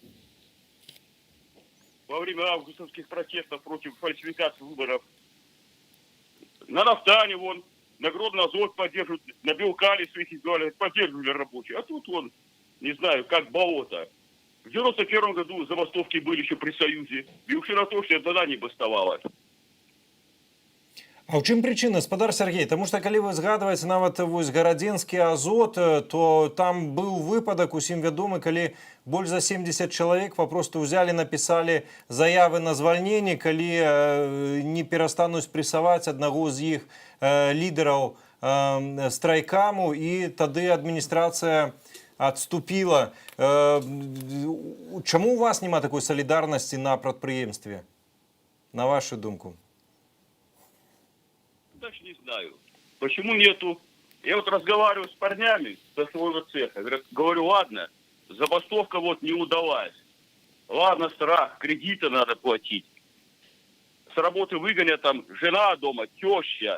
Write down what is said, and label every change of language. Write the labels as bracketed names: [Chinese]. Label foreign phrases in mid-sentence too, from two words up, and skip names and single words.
[Russian] Во время августовских протестов против фальсификации выборов. На нафтане вон, на Гродно Азот поддерживают, на Белкале своих избивали, поддерживали рабочие. А тут вон, не знаю, как болото. В 91 году забастовки были еще при Союзе. Белшина тоже тогда не бастовала. [Belarusian] А ў чым прычына, спадар Сергей? Таму што калі вы згадваеце нават вось гарадзенскі азот, то там быў выпадак усім вядомы, калі больш за 70 чалавек папросту ўзялі, напісалі заявы на звальненне, калі не перастануць прэсаваць аднаго з іх лідараў страйкаму, і тады адміністрацыя адступіла. Чаму у вас няма такой салідарнасці на прадпрыемстве? На вашу думку? [Russian] Даже не знаю. Почему нету? Я вот разговариваю с парнями со своего цеха. Говорю, ладно, забастовка вот не удалась. Ладно, страх, кредиты надо платить. С работы выгонят там жена дома, теща.